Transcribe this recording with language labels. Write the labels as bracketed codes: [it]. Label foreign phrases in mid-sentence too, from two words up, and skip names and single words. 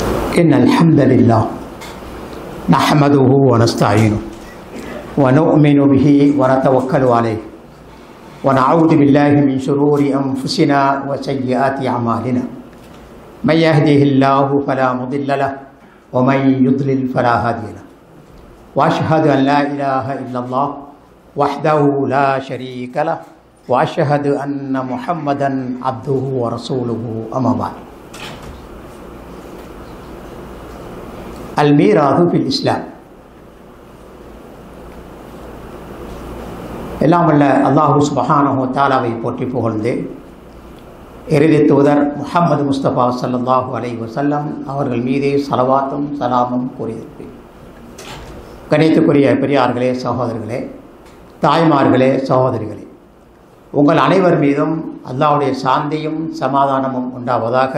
[ar] إن الحمد لله نحمده ونستعينه ونؤمن به ونتوكل عليه ونعوذ بالله من شرور أنفسنا وسيئات أعمالنا من يهده الله فلا مضل له ومن يضلل فلا هادي له وأشهد أن لا إله إلا الله وحده لا شريك له وأشهد أن محمدا عبده ورسوله أما بعد الميراث في الإسلام [ta] எல்லாம் வல்ல [ar] الله سبحانه [ta] வ தஆலாவை போற்றி புகழ்ந்து இறுதி தூதர் முஹம்மது முஸ்தபா [ar] صلى الله عليه وسلم [ta] அவர்கள் மீதே ஸலவாத்தும் சலாமும் கூறியிருப்பேன். கணித்துக்குரிய பெரியார்களே, சகோதரர்களே, தாய்மார்களே, சகோதரிகளே, உங்கள் அனைவர் மீதும் அல்லாஹ்வுடைய சாந்தியும் சமாதானமும் உண்டாவதாக.